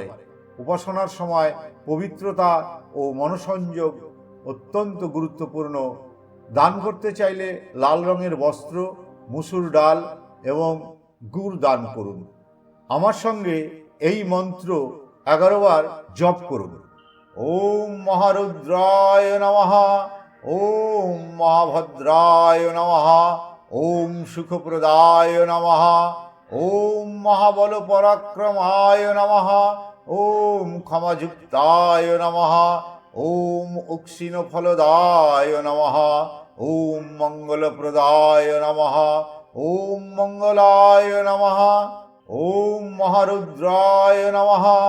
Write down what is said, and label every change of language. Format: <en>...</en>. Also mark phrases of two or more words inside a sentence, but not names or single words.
<bn>উপাসনার সময় পবিত্রতা ও মনসংযোগ অত্যন্ত গুরুত্বপূর্ণ। দান করতে চাইলে লাল রঙের বস্ত্র, মুসুর ডাল এবং গুড় দান করুন। আমার সঙ্গে এই মন্ত্র 11 বার জপ করুন।</bn> <sa>ওম মহারুদ্রায় নমঃ, ওম মহাভদ্রায় নমঃ, ওম সুখপ্রদায় নমঃ, ওম মহাবল পরাক্রমায় নমঃ, ওম ক্ষমাযুক্তায় নমঃ, ওম উক্ষীণ ফলদায় নমঃ, ওম মঙ্গলপ্রদায় নমঃ, ওম মঙ্গলায় নমঃ, ওম মহারুদ্রায় নমঃ,</sa>